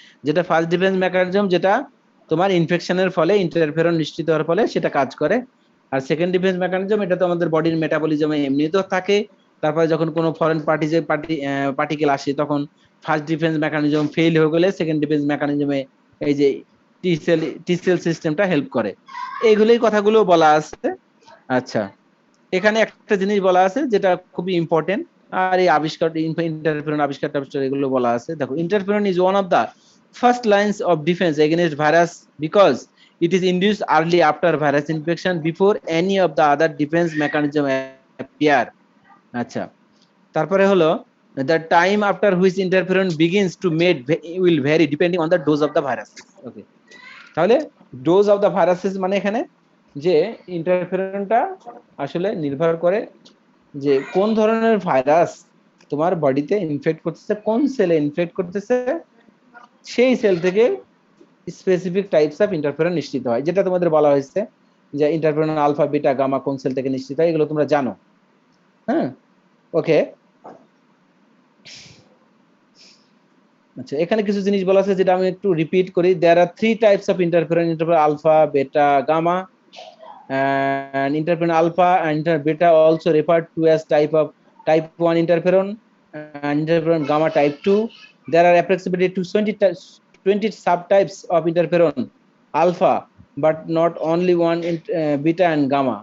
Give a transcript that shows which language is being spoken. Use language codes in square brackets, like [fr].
[bn] যেটা first defence mechanism যেটা তোমার ইনফেকশনের ফলে ইন্টারফেরন নিশ্চিত হওয়ার ফলে সেটা কাজ করে, আর সেকেন্ড ডিফেন্স মেকানিজম এটা তো আমাদের বডির মেটাবলিজমে এমনিতেও থাকে, তারপরে যখন কোনো ফরেন পার্টিকেল আসে তখন ফার্স্ট ডিফেন্স মেকানিজম ফেল হয়ে গেলে সেকেন্ড ডিফেন্স মেকানিজমে এই যে টি সেল সিস্টেমটা হেল্প করে। এইগুলোই কথাগুলো বলা আছে। আচ্ছা, এখানে একটা জিনিস বলা আছে যেটা খুবই ইম্পর্টেন্ট, আর এই আবিষ্কার ইন্টারফেরন আবিষ্কার এগুলো বলা আছে। [en] দেখো, interferon is one of the first lines of defense against virus because it is induced early after virus infection before any of the other defense mechanism appear. [bn] আচ্ছা, তারপরে হলো [en] the time after which interferon begins to mate will vary depending on the dose of the virus. [bn] Okay, তাহলে [en] dose of the viruses [bn] মানে এখানে যে ইন্টারফেরনটা আসলে নির্ভর করে যে কোন ধরনের ভাইরাস তোমার বডিতে ইনফেক্ট করতেছে, কোন সেলে ইনফেক্ট করতেছে, সেই সেল থেকে [en] specific types of interferon [bn] নিশ্চিত হয়, যেটা তোমাদের বলা হয়েছে যে ইন্টারফেরন আলফা বিটা গামা কোন সেল থেকে নিশ্চিত হয়, এগুলো তোমরা জানো। হ্যাঁ, ওকে। আচ্ছা, এখানে কিছু জিনিস বলা আছে যেটা আমি একটু রিপিট করি। [en] There are 3 types of interferon alpha beta gamma, and interferon alpha and beta also referred to as type 1 interferon and interferon gamma type 2. There are approximately 20 subtypes of interferon alpha, but not only one beta and gamma.